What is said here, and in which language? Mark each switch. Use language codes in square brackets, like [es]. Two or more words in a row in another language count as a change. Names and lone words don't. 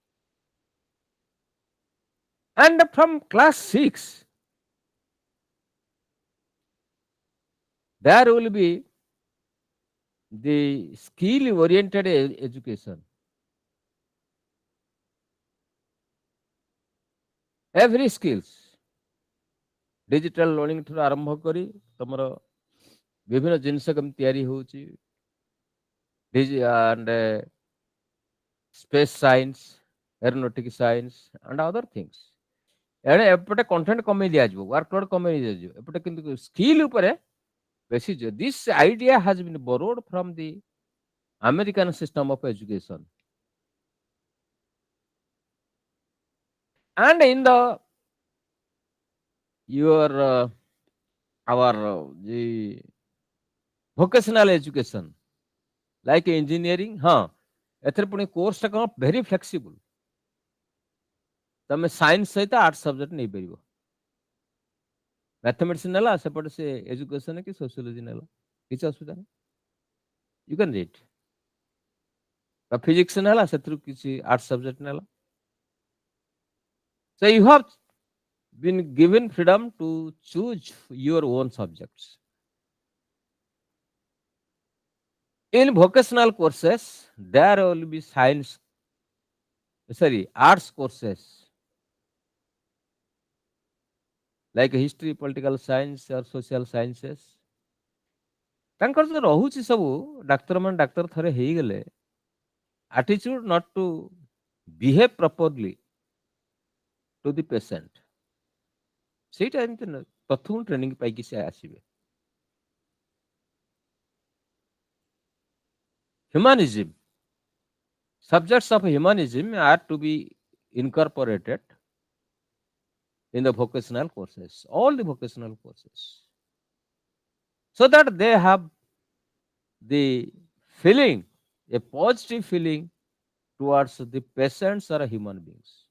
[en] And from class 6, there will be the skill oriented education. Every skills, digital learning [or] ଠାରୁ ଆରମ୍ଭ କରି ତମର ବିଭିନ୍ନ ଜିନିଷ କେମିତି ତିଆରି ହେଉଛି, [en] and space science, aeronautic science and other things. [or] ଏଣେ ଏପଟେ କଣ୍ଟେଣ୍ଟ କମେଇ ଦିଆଯିବ, ୱାର୍କଲୋଡ୍ କମେଇ ଦିଆଯିବ, ଏପଟେ କିନ୍ତୁ ସ୍କିଲ୍ ଉପରେ ବେଶୀ। [en] This idea has been borrowed from the American system of education. And in the your our the vocational education like engineering, [or] ହଁ ଏଥିରେ ପୁଣି କୋର୍ସଟା କ'ଣ [en] very flexible. [or] ତମେ ସାଇନ୍ସ ସହିତ [en] arts subject [or] ନେଇପାରିବ। ମ୍ୟାଥମେଟିକ୍ସ ନେଲା ସେପଟେ ସେ ଏଜୁକେସନ କି ସୋସିଓଲୋଜି ନେଲା, କିଛି ଅସୁବିଧା ନାହିଁ, [en] you can read. [or] ବା ଫିଜିକ୍ସ ନେଲା ସେଥିରୁ କିଛି [en] arts subject [or] ନେଲା। [en] So you have been given freedom to choose your own subjects. In vocational courses, there will be arts courses like history, political science or social sciences. [or] ତାଙ୍କର ଯୋଉ ରହୁଛି ସବୁ, ଡାକ୍ତରମାନେ ଡାକ୍ତର ଥରେ ହେଇଗଲେ, [en] attitude not to behave properly to the patient, [or] ସେଇଟା ଏମିତି ପ୍ରଥମ ଟ୍ରେନିଂ ପାଇକି ସେ ଆସିବେ। [en] Humanism, subjects of humanism are to be incorporated in the vocational courses, all the vocational courses, so that they have the feeling, a positive feeling towards the patients or human beings.